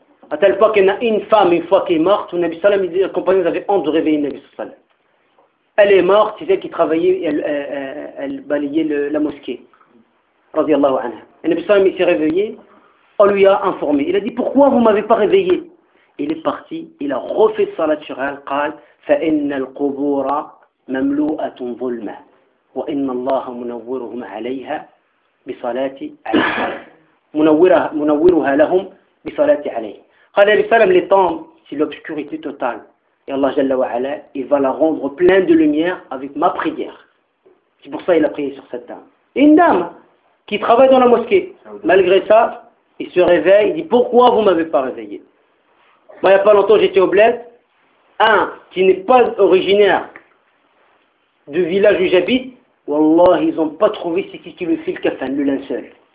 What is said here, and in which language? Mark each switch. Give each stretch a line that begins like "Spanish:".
French: À tel point qu'il y a une femme une fois qu'elle est morte, le Nabi sallam, les compagnons avaient honte de réveiller le Nabi sallam. Elle est morte, c'est elle qui travaillait, elle balayait la mosquée radiyallahu anha. Le Nabi sallam, il s'est réveillé, on lui a informé, il a dit pourquoi vous ne m'avez pas réveillé. Il est parti, il a refait salat sur elle,
Arabic: قال فإن القبور مملوءة ظلمة وإن الله منورهم عليها بصلاة عليه منورها لهم بصلاة عليه. قال النبي صلى الله عليه وسلم
French: les tombes c'est l'obscurité totale Et Allah Jalla wa Ala, il va la rendre pleine de lumière avec ma prière. C'est pour ça qu'il a prié sur cette dame. Et une dame qui travaille dans la mosquée. Malgré ça, il se réveille, il dit « Pourquoi vous ne m'avez pas réveillé ?» Moi, il n'y a pas longtemps, j'étais au bled. Un, qui n'est pas originaire du village où j'habite, Wallah, ils n'ont pas trouvé c'est qui lui fait le kafan, le linceul.